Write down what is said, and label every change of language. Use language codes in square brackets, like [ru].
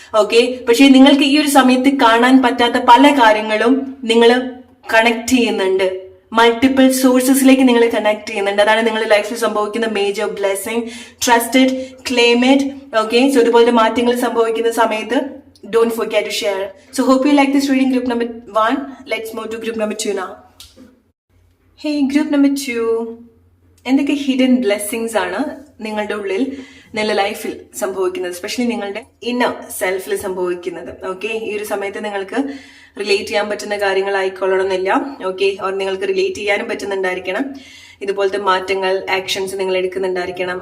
[ml] Okay, പക്ഷെ നിങ്ങൾക്ക് ഈ ഒരു സമയത്ത് കാണാൻ പറ്റാത്ത പല കാര്യങ്ങളും നിങ്ങൾ കണക്ട് ചെയ്യുന്നുണ്ട്, മൾട്ടിപ്പിൾ സോഴ്സസിലേക്ക് നിങ്ങൾ കണക്ട് ചെയ്യുന്നുണ്ട്. അതാണ് നിങ്ങളുടെ ലൈഫിൽ സംഭവിക്കുന്ന major blessing. [en] Trusted, claim it. [ml] Okay, so ഇതുപോലത്തെ മാറ്റങ്ങൾ സംഭവിക്കുന്ന സമയത്ത് [en] don't forget to share. So hope you like this reading, group number 1. Let's move to group number 2 now. Hey, group number 2. [ml] എന്തൊക്കെ ഹിഡൻ ബ്ലെസ്സിങ്സ് ആണ് നിങ്ങളുടെ ഉള്ളിൽ, നിങ്ങളുടെ ലൈഫിൽ സംഭവിക്കുന്നത്, എസ്പെഷ്യലി നിങ്ങളുടെ ഇന്നർ സെൽഫിൽ സംഭവിക്കുന്നത്. ഓക്കെ, ഈ ഒരു സമയത്ത് നിങ്ങൾക്ക് റിലേറ്റ് ചെയ്യാൻ പറ്റുന്ന കാര്യങ്ങളായിക്കൊള്ളണമെന്നില്ല. ഓക്കെ, ഓർ നിങ്ങൾക്ക് റിലേറ്റ് ചെയ്യാനും പറ്റുന്നുണ്ടായിരിക്കണം. ഇതുപോലത്തെ മാറ്റങ്ങൾ, ആക്ഷൻസ് നിങ്ങൾ എടുക്കുന്നുണ്ടായിരിക്കണം.